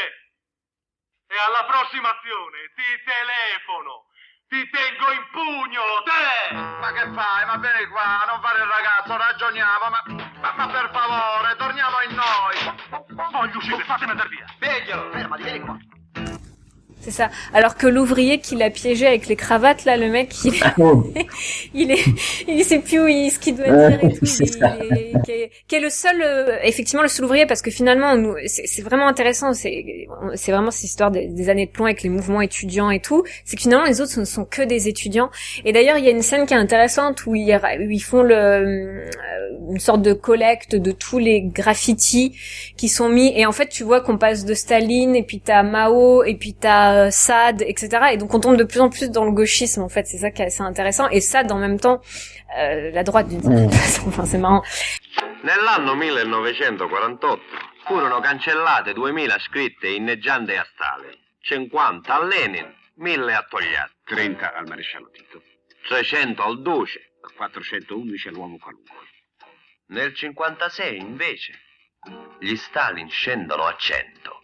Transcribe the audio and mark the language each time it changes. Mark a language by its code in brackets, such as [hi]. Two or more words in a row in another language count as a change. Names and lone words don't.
[it] E alla prossima azione ti telefono! Ti tengo in pugno, te! Ma che fai? Ma vieni qua, non fare il ragazzo, ragioniamo, ma per favore, torniamo in noi! Voglio uscire, fatemi andare via! Veglielo, fermati, vieni qua! [fr] C'est ça. Alors que l'ouvrier qui l'a piégé avec les cravates, là, le mec, il sait plus ce qu'il doit dire et tout. Qui est le seul, effectivement, le seul ouvrier, parce que finalement, c'est vraiment intéressant. C'est vraiment cette histoire des années de plomb avec les mouvements étudiants et tout. C'est que finalement, les autres ce ne sont que des étudiants. Et d'ailleurs, il y a une scène qui est intéressante où ils font une sorte de collecte de tous les graffitis qui sont mis. Et en fait, tu vois qu'on passe de Staline, et puis t'as Mao, et puis t'as Sade, etc. Et donc on tombe de plus en plus dans le gauchisme, en fait. C'est ça qui est assez intéressant. Et Sade, en même temps, la droite d'une certaine façon. Enfin, c'est marrant. [it] Nell'anno 1948 furono cancellate 2000 scritte inneggianti a Stalin, 50 a Lenin, 1000 a Togliatti, 30 al maresciallo Tito, 300 al Duce, 411 all'uomo qualunque. Nel 56 invece gli Stalin scendono a 100.